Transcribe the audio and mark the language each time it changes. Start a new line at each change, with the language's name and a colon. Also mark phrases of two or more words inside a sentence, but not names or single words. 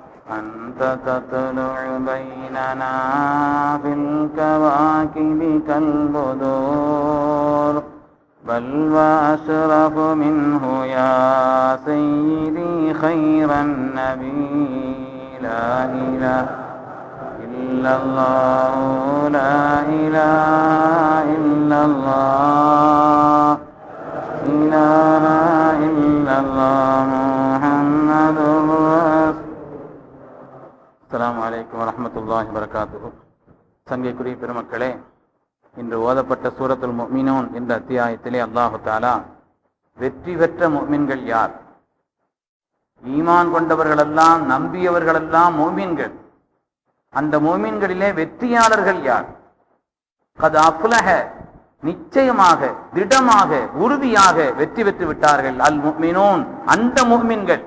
Arabic: أنت تطلع بيننا في الكواكب كالبدور بل وأشرف منه يا سيدي خير النبي لا إله إلا الله لا إله إلا الله إله إلا الله محمد رسول. السلام عليكم ورحمة الله وبركاته.
Tamil: சங்கைக்குரிய பெருமக்களே, இன்று ஓதப்பட்ட சூரத்துல் முஃமினூன் என்ற அத்தியாயத்திலே
Arabic: الله تعالى
Tamil: வெற்றி பெற்ற முஃமின்கள் யார், ஈமான் கொண்டவர்களெல்லாம் நம்பியவர்களெல்லாம் முஃமின்கள், அந்த முஃமின்களிலே வெற்றியாளர்கள் யார்,
Arabic: قد أفلح
Tamil: நிச்சயமாக திடமாக உறுதியாக வெற்றி பெற்று விட்டார்கள்
Arabic: المؤمنون
Tamil: அந்த முஃமின்கள்.